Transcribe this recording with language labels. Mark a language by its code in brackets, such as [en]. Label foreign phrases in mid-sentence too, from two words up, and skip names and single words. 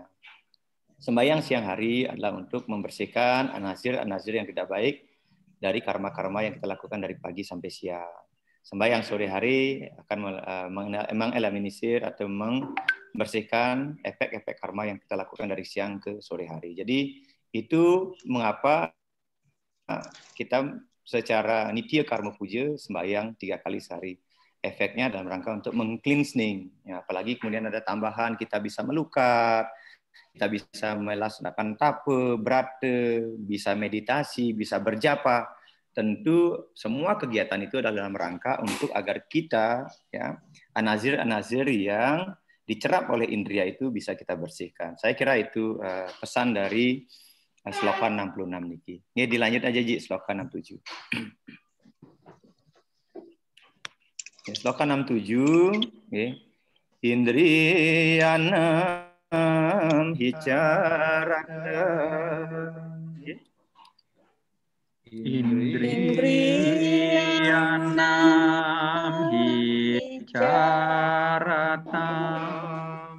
[id] Sembahyang siang hari adalah untuk membersihkan anazir-anazir yang tidak baik dari karma-karma yang kita lakukan dari pagi sampai siang. Sembahyang sore hari akan mengeliminir atau membersihkan efek-efek karma yang kita lakukan dari siang ke sore hari. Jadi itu mengapa kita secara [sa] nitya karma puja [id] sembahyang 3 kali sehari. Efeknya dalam rangka untuk meng-cleansing. Ya, apalagi kemudian ada tambahan kita bisa melukat, kita bisa melaksanakan tapa, brata, bisa meditasi, bisa berjapa. Tentu semua kegiatan itu adalah dalam rangka untuk agar kita ya anazir-anazir yang dicerap oleh indria itu bisa kita bersihkan. Saya kira itu pesan dari sloka 66 niki. Ini dilanjut aja Ji, sloka 67. Ya, sloka 67 okay. [sa] Indriyanam hicarakam okay. Indriyanam hicaratam